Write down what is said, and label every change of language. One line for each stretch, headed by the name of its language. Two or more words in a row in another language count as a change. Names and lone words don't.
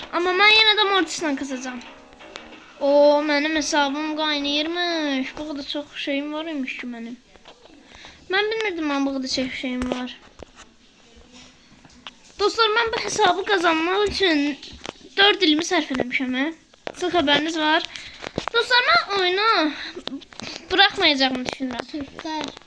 Turkish: Ama ben yine de Mortis'le kazacağım. Oo benim hesabım qaynayırmış. Bu kadar çok şeyim varmış ki benim. Ben bilmirdim ben bu kadar çok şeyim var. Dostlar ben bu hesabı kazanmak için 4
Azerbaijani: ilimi sərf eləmişəm.
Turkish: Siz haberiniz var. Dostlar ben oyunu bırakmayacağımı düşünürəm.